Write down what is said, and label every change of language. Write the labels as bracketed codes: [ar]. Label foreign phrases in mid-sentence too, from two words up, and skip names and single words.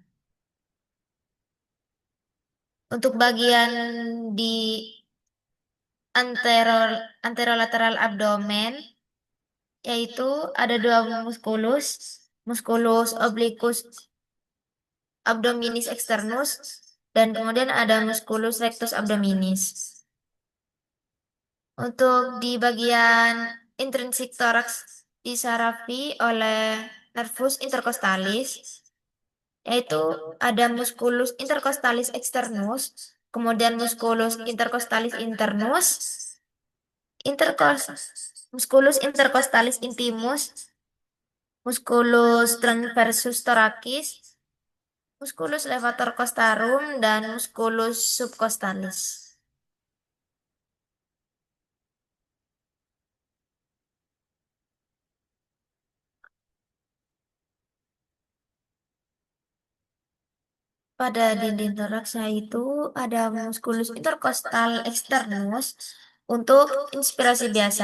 [id] Untuk bagian di anterolateral abdomen yaitu ada 2 musculus, musculus obliquus abdominis externus dan kemudian ada musculus rectus abdominis. Untuk di bagian intrinsik toraks disarafi oleh nervus intercostalis yaitu ada musculus intercostalis externus, kemudian musculus intercostalis internus, intercos musculus intercostalis intimus, musculus transversus thoracis, musculus levator costarum, dan musculus subcostalis. Pada dinding toraksnya itu ada musculus intercostal externus untuk inspirasi biasa.